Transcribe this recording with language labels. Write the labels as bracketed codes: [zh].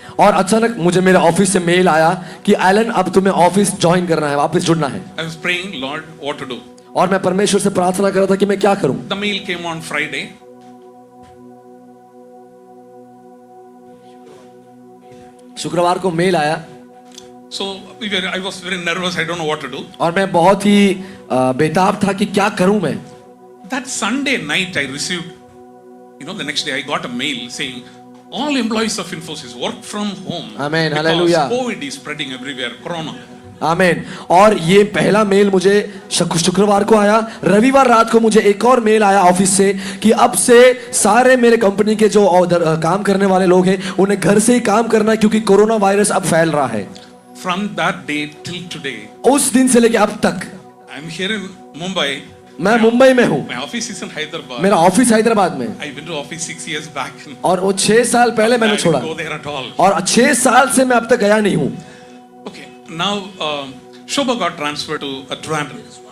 [hi] और अचानक मुझे मेरे ऑफिस से मेल आया कि एलन अब तुम्हें ऑफिस ज्वाइन करना है, वापस जुड़ना है। [en] I was praying, Lord, what to do? [hi] और मैं परमेश्वर से प्रार्थना कर रहा था कि मैं क्या करूं। [en] The mail came on Friday. [hi] शुक्रवार को मेल आया [en] So I was very nervous. I don't know what to do. [hi] और मैं बहुत ही बेताब था कि क्या करूं मैं। [en] That Sunday night, I received, the next day I got a mail saying all employees of Infosys work from home. Amen. Because Hallelujah. COVID is spreading everywhere. Corona. [hi] आमीन। और ये पहला मेल मुझे शुक्रवार को आया। रविवार रात को मुझे एक और मेल आया ऑफिस से कि अब से सारे मेरे कंपनी के जो काम करने वाले लोग हैं उन्हें घर से ही काम करना है क्योंकि कोरोना वायरस अब फैल रहा है। [en] From that day till today, [hi] उस दिन से लेके अब तक [en] I'm here in Mumbai. [hi] मैं मुंबई में हूँ। [en] My office is in Hyderabad. [hi] मेरा ऑफिस हैदराबाद में। [en] I went to office 6 years back. [hi] और वो 6 साल पहले मैंने [en] I [hi] छोड़ा [en] didn't go there at all. [hi] और 6 साल से मैं अब तक गया नहीं हूँ। [en] Okay, now Shobha got transferred to Trivandrum.